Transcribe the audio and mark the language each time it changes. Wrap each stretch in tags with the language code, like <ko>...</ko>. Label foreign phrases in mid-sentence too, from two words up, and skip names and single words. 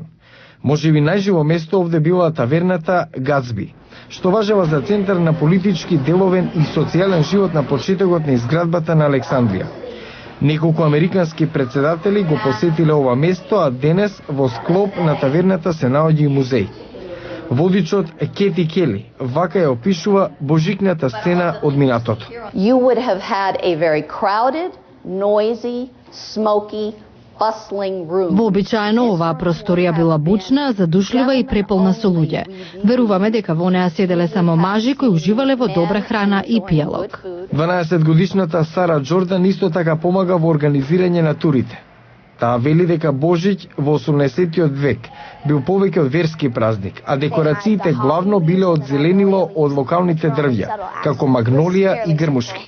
<mk>Можеби најживо место овде била таверната Гацби, што важела за центар на политички, деловен и социјален живот на почетокот на изградбата на Александрија. Неколку американски председатели го посетиле ова место, а денес во склоп на таверната се наоѓа и музеј. Водичот Кети Кели вака ја опишува божикната сцена од минатото.</mk> <en>You would have had a very crowded, noisy, smoky, bustling room.</en> <mk>Вообичаено оваа просторија била бучна, задушлива и преполна со луѓе. Веруваме дека во неа седеле само мажи кои уживале во добра храна и пијалок. 12-годишната Сара Джордан исто така помага во организирање на турите. Таа вели дека Божиќ во 18-тиот век бил повеќе од верски празник, а декорациите главно биле од зеленило од локалните дрвја, како магнолија и грмушки.</mk>